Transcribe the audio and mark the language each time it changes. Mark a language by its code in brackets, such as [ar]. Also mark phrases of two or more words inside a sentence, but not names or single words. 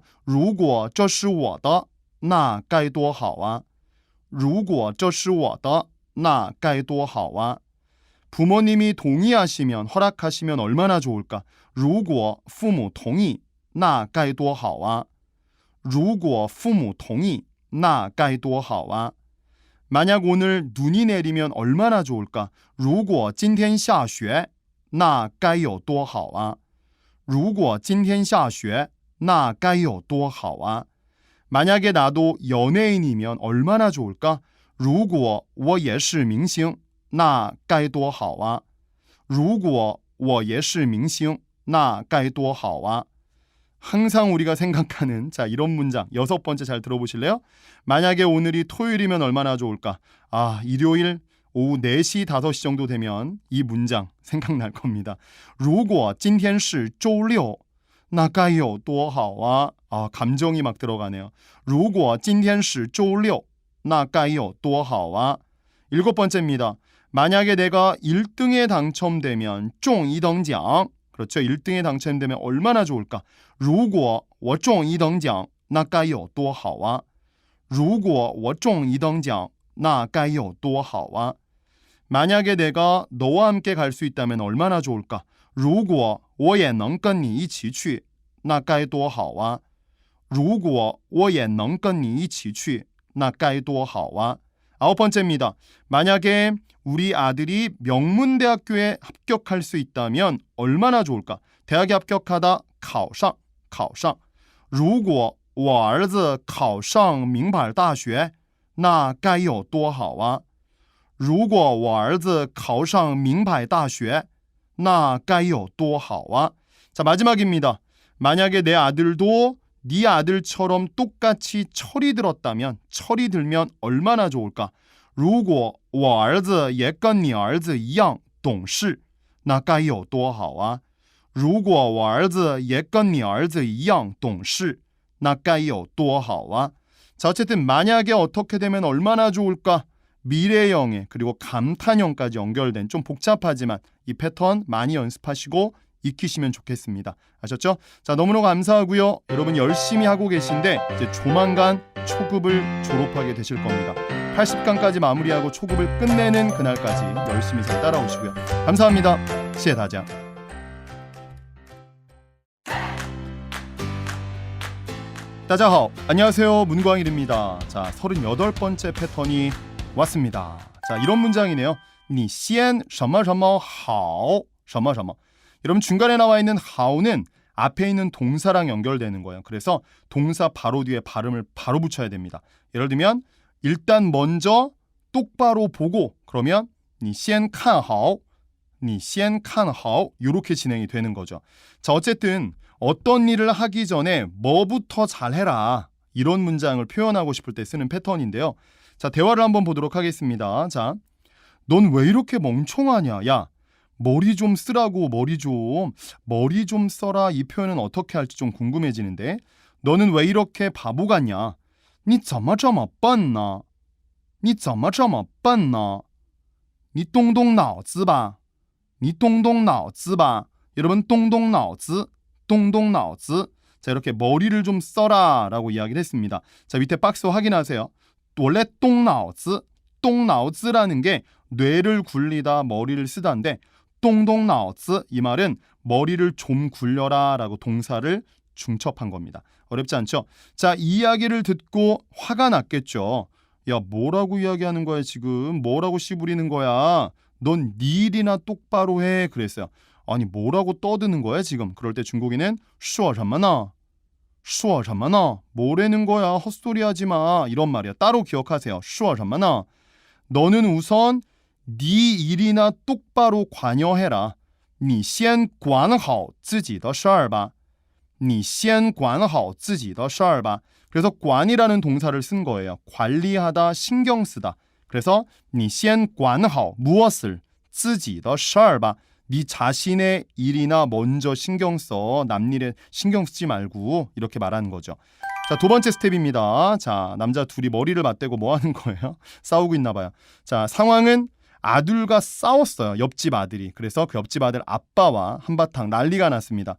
[zh] 如果这是我的那该多好啊如果这是我的那该多好啊 [ko] 부모님이 동의하시면 허락하시면 얼마나 좋을까? [zh] 如果父母同意那该多好啊如果父母同意那该多好啊 [ko] 만약 오늘 눈이 내리면 얼마나 좋을까? [zh] 如果今天下雪那该有多好啊如果今天下雪那该有多好啊. [ko] 만약에 나도 연예인이면 얼마나 좋을까? [zh] 如果我也是明星那该多好啊. 如果我也是明星那该多好啊. [ko] 항상 우리가 생각하는 자 이런 문장 6번째 잘 들어보실래요? 만약에 오늘이 토요일이면 얼마나 좋을까? 일요일 오후 4시 5시 정도 되면 이 문장 생각날 겁니다. [zh] 如果今天是周六那该有多好啊. [ko] 감정이 막 들어가네요. [zh] 如果今天是周六那该有多好啊. [ko] 7번째입니다. 만약에 내가 1등에 당첨되면 [zh] 中一等奖. [ko] 그렇죠. 1등에 당첨되면 얼마나 좋을까? [zh] 如果我中一等奖那该有多好啊. 如果我中一等奖那该有多好啊. [ko] 만약에 내가 너와 함께 갈 수 있다면 얼마나 좋을까? [zh] 如果我也能跟你一起去那该多好啊. 如果我也能跟你一起去那该多好啊. [ko] 9번째입니다. 만약에 우리 아들이 명문대학교에 합격할 수 있다면 얼마나 좋을까? 대학에 합격하다 [zh] 考上如果我儿子考上名牌大学那该有多好啊. 如果我儿子考上名牌大学那该有多好啊. [ko] 자, 마지막입니다. 만약에 내 아들도 네 아들처럼 똑같이 철이 들었다면 철이 들면 얼마나 좋을까? [zh] 如果我儿子也跟你儿子一样懂事那该有多好啊. 如果我儿子也跟你儿子一样懂事那该有多好啊. [ko] 자, 어쨌든 만약에 어떻게 되면 얼마나 좋을까? 미래형에 그리고 감탄형까지 연결된 좀 복잡하지만 이 패턴 많이 연습하시고 익히시면 좋겠습니다. 아셨죠? 자, 너무너무 감사하고요. 여러분 열심히 하고 계신데 이제 조만간 초급을 졸업하게 되실 겁니다. 80강까지 마무리하고 초급을 끝내는 그날까지 열심히 잘 따라오시고요. 감사합니다. [zh] 谢谢大家. 大家好. [ko] 안녕하세요. 문광일입니다. 자, 38번째 패턴이 왔습니다. 자, 이런 문장이네요. [zh] 你先什么什么好什么什么. [ko] 여러분 중간에 나와 있는 하오는 앞에 있는 동사랑 연결되는 거예요. 그래서 동사 바로 뒤에 발음을 바로 붙여야 됩니다. 예를 들면 일단 먼저 똑바로 보고 그러면 [zh] 你先看好你先看好 [ko] 이렇게 진행이 되는 거죠. 자, 어쨌든 어떤 일을 하기 전에 뭐부터 잘해라 이런 문장을 표현하고 싶을 때 쓰는 패턴인데요. 자, 대화를 한번 보도록 하겠습니다. 자, 넌 왜 이렇게 멍청하냐? 야, 머리 좀 쓰라고 머리 좀 써라 이 표현은 어떻게 할지 좀 궁금해지는데 너는 왜 이렇게 바보 같냐? [zh] 你怎么这么笨呢? 你怎么这么笨呢? 你动动脑子吧. 你动动脑子吧. [ko] 여러분 [zh] 动动脑子 [ko] 자, 이렇게 머리를 좀 써라 라고 이야기를 했습니다. 자, 밑에 박스 확인하세요. 원래 [zh] 动脑子 [ko] 라는 게 뇌를 굴리다 머리를 쓰다인데 [zh] 动动脑子 [ko] 이 말은 머리를 좀 굴려라 라고 동사를 중첩한 겁니다. 어렵지 않죠? 자, 이 이야기를 듣고 화가 났겠죠. 야, 뭐라고 이야기하는 거야 지금? 뭐라고 씨부리는 거야? 넌 네 일이나 똑바로 해 그랬어요. 아니 뭐라고 떠드는 거야 지금? 그럴 때 중국인은 [zh] 说什么呢? 说什么呢? [ko] 뭐라는 거야? 헛소리 하지 마. 이런 말이야. 따로 기억하세요. [zh] 说什么呢? [ko] 너는 우선 네 일이나 똑바로 관여해라. [zh] 你先管好自己的事儿吧. 你先管好自己的事儿吧. [ko] 그래서 관이라는 동사를 쓴 거예요. 관리하다, 신경 쓰다. 그래서 [zh] 你先管好 [ko] 무엇을? [zh] 自己的事儿吧. [ko] 네 자신의 일이나 먼저 신경 써. 남 일에 신경 쓰지 말고 이렇게 말하는 거죠. 자, 두 번째 스텝입니다. 자, 남자 둘이 머리를 맞대고 뭐 하는 거예요? 싸우고 있나 봐요. 자, 상황은 아들과 싸웠어요. 옆집 아들이. 그래서 그 옆집 아들 아빠와 한바탕 난리가 났습니다.